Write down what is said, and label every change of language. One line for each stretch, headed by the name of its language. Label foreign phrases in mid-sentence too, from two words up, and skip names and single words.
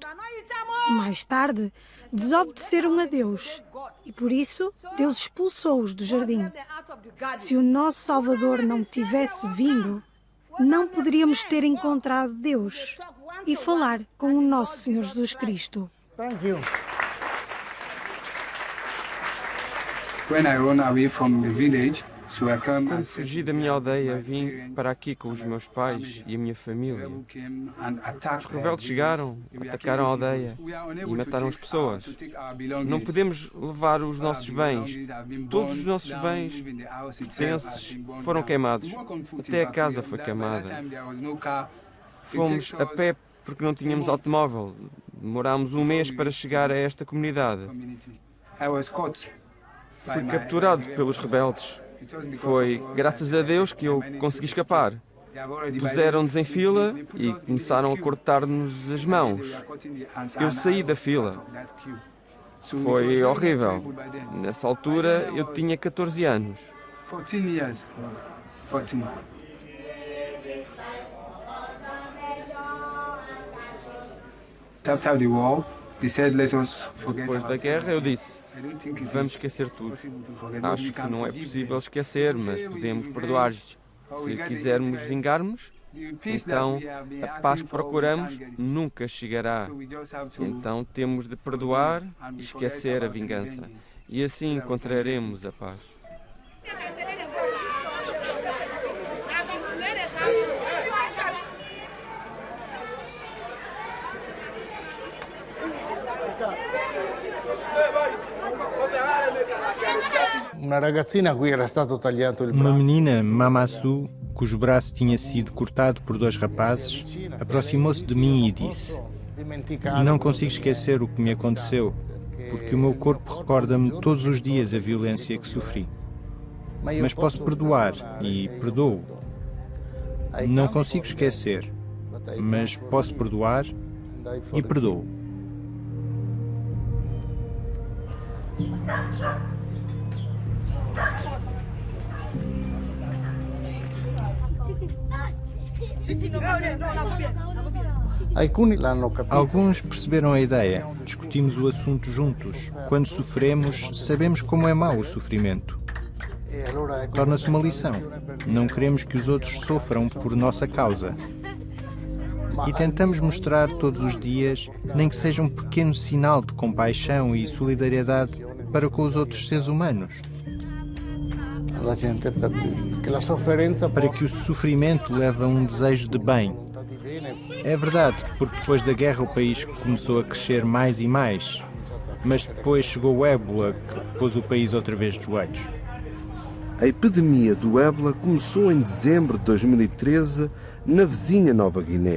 Portuguese: Mais tarde, desobedeceram a Deus e por isso Deus expulsou-os do jardim. Se o nosso Salvador não tivesse vindo, não poderíamos ter encontrado Deus e falar com o nosso Senhor Jesus Cristo.
English: Thank you. When I run away from the village, so I come
Portuguese: Quando
English: and
Portuguese: fugi da minha aldeia, vim para aqui com os meus pais e a minha família.
English: came and attacked
Portuguese: Os rebeldes chegaram, atacaram a aldeia e mataram as pessoas. Não podemos levar os nossos bens. Todos os nossos bens, pertences, foram queimados. Até a casa foi queimada. Fomos a pé porque não tínhamos automóvel. Demorámos um mês para chegar a esta comunidade. Fui capturado pelos rebeldes. Foi graças a Deus que eu consegui escapar. Puseram-nos em fila e começaram a cortar-nos as mãos. Eu saí da fila. Foi horrível. Nessa altura eu tinha 14 anos.
English: 14 years. 14. After the war, they said let us forget
Portuguese: Depois da
English: about
Portuguese: guerra eu disse,
English: I don't think it
Portuguese: vamos
English: is
Portuguese: esquecer tudo.
English: possible to forget.
Portuguese: Acho
English: We
Portuguese: que
English: can
Portuguese: não é
English: forgive
Portuguese: possível
English: them.
Portuguese: esquecer, mas podemos perdoar-lhes. Se quisermos vingar-nos,
English: The peace that
Portuguese: então
English: we have been
Portuguese: a paz
English: asking
Portuguese: que
English: for, we
Portuguese: procuramos
English: can't get it.
Portuguese: nunca chegará.
English: So we just have to
Portuguese: Então temos de perdoar e esquecer a vingança. E assim encontraremos a paz.
Italian: Una ragazzina a cui era stato tagliato il
Portuguese: Uma
Italian: braccio.
Portuguese: menina, Mamassu, cujo braço tinha sido cortado por dois rapazes, aproximou-se de mim e disse: Não consigo esquecer o que me aconteceu, porque o meu corpo recorda-me todos os dias a violência que sofri. Mas posso perdoar e perdoo. Não consigo esquecer, mas posso perdoar e perdoo.
Italian: Alcuni l'hanno capito.
Portuguese: Alguns perceberam a ideia. Discutimos o assunto juntos. Quando sofremos, sabemos como é mau o sofrimento.
Italian: E allora ecco
Portuguese: Torna-se uma lição. Não queremos que os outros sofram por nossa causa. E tentamos mostrar todos os dias, nem que seja um pequeno sinal de compaixão e solidariedade para com os outros seres humanos.
Italian: la gente perché la sofferenza
Portuguese: para que o sofrimento leve a um desejo de bem. É verdade, porque depois da guerra o país começou a crescer mais e mais, mas depois chegou o ébola, que pôs o país outra vez de joelhos. A epidemia do ébola começou em dezembro de 2013 na vizinha Nova Guiné.